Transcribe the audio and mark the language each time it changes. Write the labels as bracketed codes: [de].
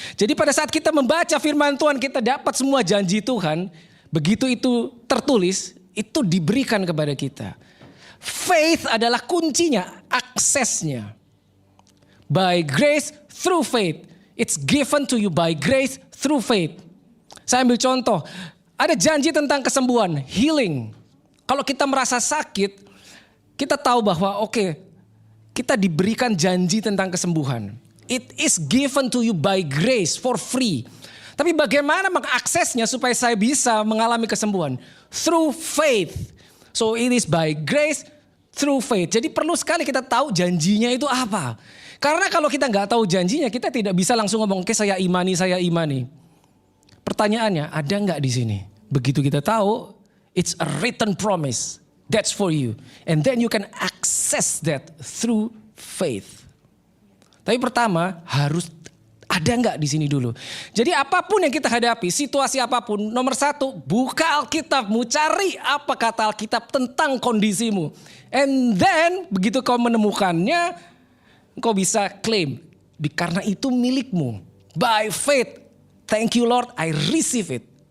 [id] Jadi pada saat kita membaca firman Tuhan, kita dapat semua janji Tuhan. Begitu itu tertulis, itu diberikan kepada kita. Faith adalah kuncinya, aksesnya. [en] By grace through faith. It's given to you by grace through faith. [id] Saya ambil contoh, ada janji tentang kesembuhan, healing. Kalau kita merasa sakit, kita tahu bahwa kita diberikan janji tentang kesembuhan. [en] It is given to you by grace for free. [id] Tapi bagaimana mengaksesnya supaya saya bisa mengalami kesembuhan? [en] Through faith. So it is by grace through faith. [id] Jadi perlu sekali kita tahu janjinya itu apa. Karena kalau kita nggak tahu janjinya, kita tidak bisa langsung ngomong, oke saya imani. Pertanyaannya, ada nggak di sini? Begitu kita tahu, [en] it's a written promise. That's for you. And then you can access that through faith. [id] Tapi pertama harus ada nggak di sini dulu. Jadi apapun yang kita hadapi, situasi apapun, nomor satu, buka Alkitabmu, cari apa kata Alkitab tentang kondisimu. [en] And then [id] begitu kau menemukannya, kau bisa claim. Karena itu milikmu. [en] By faith, thank you Lord, I receive it.